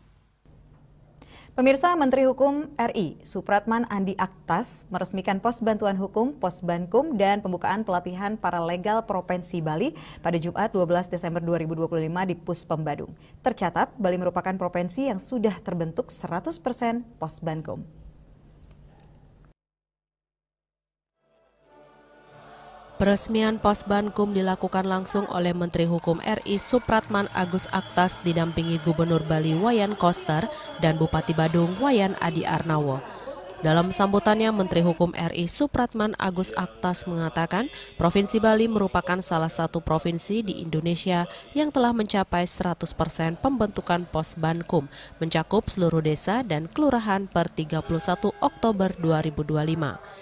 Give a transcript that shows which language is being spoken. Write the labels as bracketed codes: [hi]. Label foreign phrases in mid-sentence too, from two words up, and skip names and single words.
[id] Pemirsa, Menteri Hukum RI Supratman Andi Aktas meresmikan pos bantuan hukum, pos Bankum, dan pembukaan pelatihan paralegal Provinsi Bali pada Jumat 12 Desember 2025 di Puspom Badung. Tercatat, Bali merupakan provinsi yang sudah terbentuk 100% pos Bankum. Peresmian pos Bankum dilakukan langsung oleh Menteri Hukum RI Supratman Agus Aktas didampingi Gubernur Bali Wayan Koster dan Bupati Badung Wayan Adi Arnawo. Dalam sambutannya, Menteri Hukum RI Supratman Agus Aktas mengatakan Provinsi Bali merupakan salah satu provinsi di Indonesia yang telah mencapai 100% pembentukan pos Bankum, mencakup seluruh desa dan kelurahan per 31 Oktober 2025.